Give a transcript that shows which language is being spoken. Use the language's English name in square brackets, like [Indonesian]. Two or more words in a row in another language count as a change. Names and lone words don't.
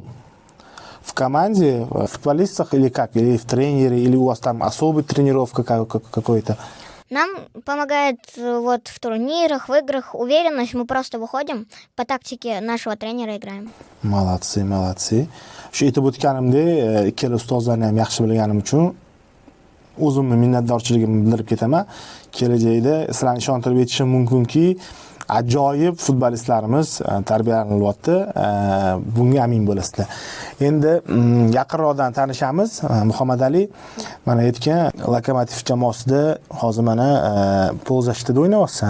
[Russian] В команде, в футболистах или как? Или в тренере, или у вас там особая тренировка какой-то? Нам помогает вот в турнирах, в играх уверенность. Мы просто выходим по тактике нашего тренера играем. Молодцы, молодцы. [Uzbek] Shu aytib o'tganimda, ikkala ustozlarni ham yaxshi bilganim uchun o'zimni minnatdorchiligimni bildirib ketaman. Kelajakda sizlarni ishontirib aytishim mumkinki, ajoyib futbolistlarimiz tarbiyalanyapti. Bunga amin bo'lasizlar. Endi yaqinroqdan tanishamiz. Muhammad Ali mana aytgan Lokomotiv jamoasida hozir mana polzashtada o'ynayapsan.